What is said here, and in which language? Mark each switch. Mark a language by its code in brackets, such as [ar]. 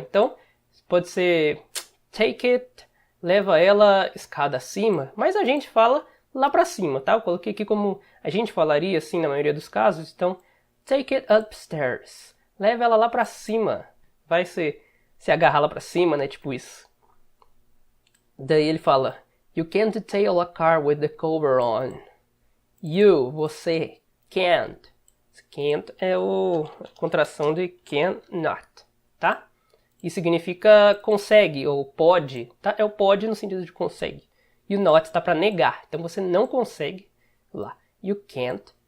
[pt] Então, pode ser take it, leva ela escada acima, mas a gente fala lá pra cima, tá? Eu coloquei aqui como a gente falaria assim na maioria dos casos, então [en] take it upstairs, [pt] leva ela lá pra cima, vai se agarrar lá pra cima, né? Tipo isso. Daí ele fala, [en] you can't detail a car with the cover on. You, você, can't. [pt] Can't é a contração de cannot, tá? E significa consegue ou pode, tá? É o pode no sentido de consegue. E o not está para negar. Então você não consegue lá. You can't.